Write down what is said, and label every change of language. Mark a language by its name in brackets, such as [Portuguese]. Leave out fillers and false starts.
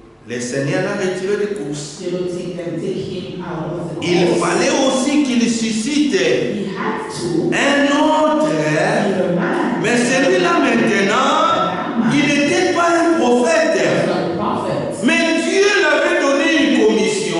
[French] le Seigneur l'a retiré de course. [English] they will take him out of the [French] Il [English] course. [French] fallait aussi qu'il suscite [English] He had to [French] un autre, [English] be a man. [French] mais celui-là maintenant, il n'était pas un prophète. [English] He was not a prophet. [French] Mais Dieu l'avait donné une commission,